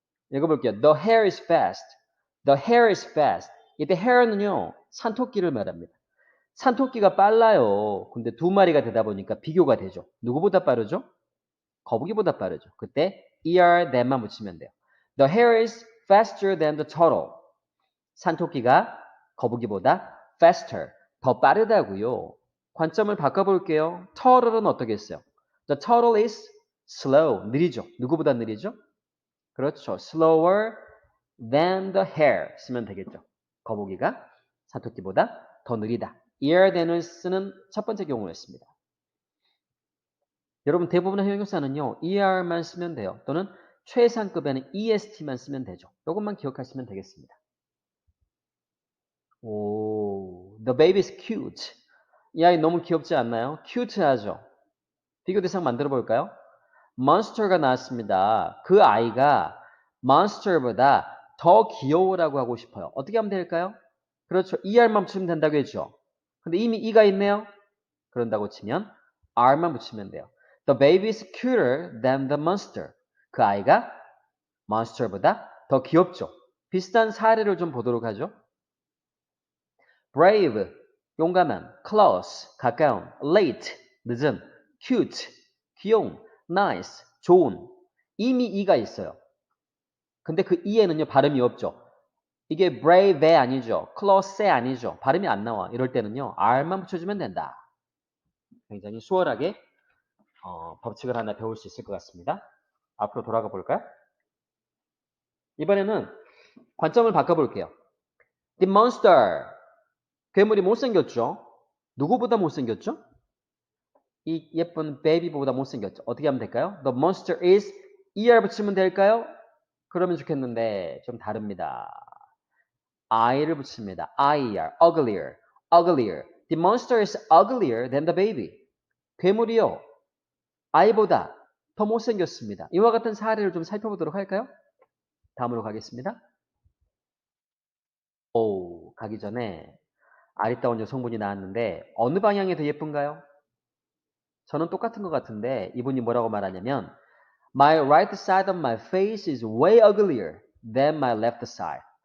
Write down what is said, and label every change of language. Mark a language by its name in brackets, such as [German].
[Korean] 읽어볼게요. [English] The hare is fast. The hare is fast. [Korean] 이때 hare는요, 산토끼를 말합니다. 산토끼가 빨라요. 근데 두 마리가 되다 보니까 비교가 되죠. 누구보다 빠르죠? 거북이보다 빠르죠. 그때 er than만 붙이면 돼요. [English] The hare is faster than the turtle. [Korean] 산토끼가 거북이보다 faster, 더 빠르다고요. 관점을 바꿔볼게요. turtle은 어떻겠어요? [English] The turtle is slow, [Korean] 느리죠. 누구보다 느리죠? 그렇죠. [English] slower than the hare [Korean] 쓰면 되겠죠. 거북이가 산토끼보다 더 느리다. ear than을 쓰는 첫 번째 경우였습니다. 여러분 대부분의 형용사는요. er만 쓰면 돼요. 또는 최상급에는 est만 쓰면 되죠. 이것만 기억하시면 되겠습니다. [English] 오, the baby is cute. [Korean] 이 아이 너무 귀엽지 않나요? cute하죠. 비교 대상 만들어 볼까요? monster가 나왔습니다. 그 아이가 monster보다 더 귀여워라고 하고 싶어요. 어떻게 하면 될까요? 그렇죠. er만 붙이면 된다고 했죠. 근데 이미 e가 있네요. 그런다고 치면 r만 붙이면 돼요. [English] The baby is cuter than the monster. [Korean] 그 아이가 monster보다 더 귀엽죠. 비슷한 사례를 좀 보도록 하죠. brave, 용감한, close, 가까운, late, 늦은, cute, 귀여운, nice, 좋은. 이미 e가 있어요. 근데 그 e에는요, 발음이 없죠. 이게 brave 아니죠. close 아니죠. 발음이 안 나와. 이럴 때는요, r만 붙여주면 된다. 굉장히 수월하게 법칙을 하나 배울 수 있을 것 같습니다. 앞으로 돌아가 볼까요? 이번에는 관점을 바꿔볼게요. The monster. 괴물이 못생겼죠? 누구보다 못생겼죠? 이 예쁜 베이비보다 못생겼죠. 어떻게 하면 될까요? [English] The monster is er [Korean] 붙이면 될까요? 그러면 좋겠는데 좀 다릅니다. I를 붙입니다. IER, uglier, uglier. [English] The monster is uglier than the baby. [Korean] 괴물이요. 아이보다 더 못생겼습니다. 이와 같은 사례를 좀 살펴보도록 할까요? 다음으로 가겠습니다. 가기 전에 아리따운 여성분이 나왔는데 어느 방향이 더 예쁜가요? 저는 똑같은 것 같은데 이분이 뭐라고 말하냐면 [English] My right side of my face is way uglier than my left side.